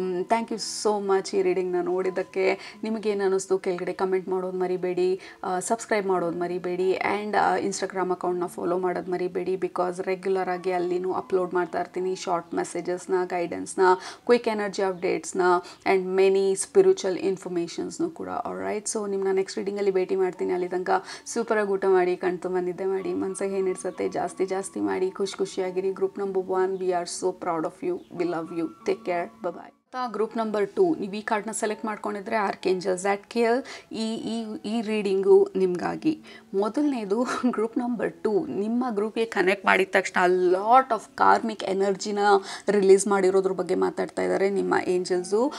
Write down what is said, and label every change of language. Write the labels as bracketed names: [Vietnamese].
[English] thank you so much [Kannada] ಈ ರೀಡಿಂಗ್ನ ನೋಡಿದ್ದಕ್ಕೆ. ನಿಮಗೇನು ಅನ್ನಿಸ್ತು ಕೆಳಗಡೆ ಕಮೆಂಟ್ ಮಾಡೋದು ಮರಿಬೇಡಿ, ಸಬ್ಸ್ಕ್ರೈಬ್ ಮಾಡೋದು ಮರಿಬೇಡಿ, ಆ್ಯಂಡ್ ಇನ್ಸ್ಟಾಗ್ರಾಮ್ ಅಕೌಂಟ್ನ ಫಾಲೋ ಮಾಡೋದು ಮರಿಬೇಡಿ, ಬಿಕಾಸ್ ರೆಗ್ಯುಲರ್ ಆಗಿ ಅಲ್ಲಿನೂ ಅಪ್ಲೋಡ್ ಮಾಡ್ತಾ ಇರ್ತೀನಿ short ಮೆಸೇಜಸ್ನ, ಗೈಡೆನ್ಸ್ನ, quick energy ಅಪ್ಡೇಟ್ಸ್ನ, and many spiritual ಇನ್ಫಾರ್ಮೇಷನ್ಸ್ನು ಕೂಡ. ಆಲ್ರೈಟ್, ಸೊ ನಿಮ್ಮನ್ನ ನೆಕ್ಸ್ಟ್ ರೀಡಿಂಗಲ್ಲಿ ಭೇಟಿ ಮಾಡ್ತೀನಿ. ಅಲ್ಲಿ ತನಕ ಸೂಪರಾಗಿ ಊಟ ಮಾಡಿ, ಕಣ್ತುಂಬ ನಿದ್ದೆ ಮಾಡಿ, ಮನಸ್ಸಿಗೆ ಏನಿಡ್ಸತ್ತೆ ಜಾಸ್ತಿ ಮಾಡಿ ಖುಷಿಯಾಗಿರಿ. [English] Group number 1, we are so proud of you, we love you, take care, bye bye. [Kannada] Group number 2, ನೀವು ಈ ಕಾರ್ಡ್ನ ಸೆಲೆಕ್ಟ್ ಮಾಡ್ಕೊಂಡಿದ್ರೆ ಆರ್ಕೇಂಜಲ್ ಝಾಟ್ಕಿಯಲ್, ಈ ರೀಡಿಂಗು ನಿಮಗಾಗಿ. ಮೊದಲನೇದು ಗ್ರೂಪ್ ನಂಬರ್ 2, ನಿಮ್ಮ ಗ್ರೂಪ್ಗೆ ಕನೆಕ್ಟ್ ಮಾಡಿದ ತಕ್ಷಣ ಲಾಟ್ ಆಫ್ ಕಾರ್ಮಿಕ್ ಎನರ್ಜಿನ ರಿಲೀಸ್ ಮಾಡಿರೋದ್ರ ಬಗ್ಗೆ ಮಾತಾಡ್ತಾ ಇದ್ದಾರೆ ನಿಮ್ಮ ಏಂಜಲ್ಸು.